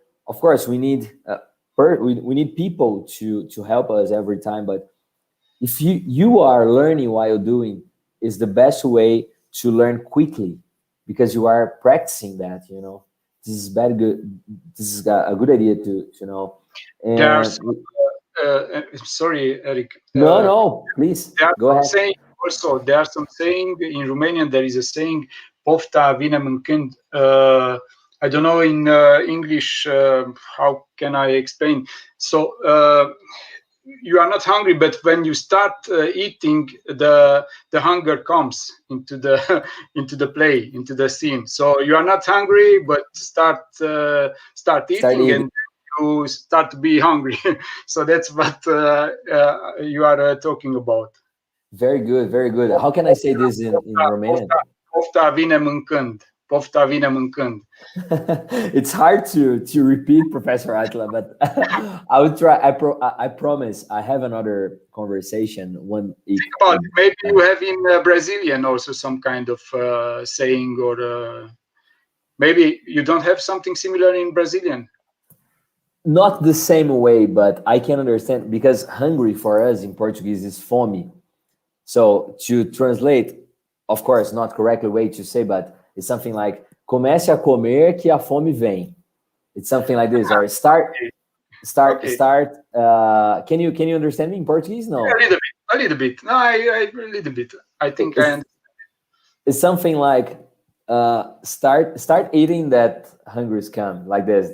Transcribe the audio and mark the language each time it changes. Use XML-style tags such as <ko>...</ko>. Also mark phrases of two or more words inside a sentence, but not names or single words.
<en>Of course, we need we need people to help us every time, but if you are learning while doing, is the best way to learn quickly because you are practicing that, you know. This is very good. This is a good idea to know. There are And some, sorry, Eric. no, please There are go some ahead. saying also. There are some saying in Romanian. There is a saying,</en> <ro>"Pofta vine mâncând."</ro> <en>I don't know in English. How can I explain? So you are not hungry, but when you start eating, the hunger comes into the into the play, into the scene. So you are not hungry, but start Start eating, eating. and you start to be hungry. So that's what you are talking about. Very good, very good. How can I say this in Romanian?</en> <ro>Pofta vine mâncând. Pofta vine mâncând.</ro> <en>It's hard to repeat, Professor Attila, but I would try. I promise. I have another conversation when About it maybe you have in Brazilian also some kind of saying, or maybe you don't have something similar in Brazilian. not the same way, but I can understand because hungry for us in Portuguese is fome. So to translate, of course, not correctly way to say, but it's something like</en> <pt>comece a comer que a fome vem.</pt> <en>It's something like this, or Okay. start. Can you understand me in Portuguese? A No, little bit, a little bit. No, a little bit. I think I it's understand. it's something like start eating that hungry's come like this.</en>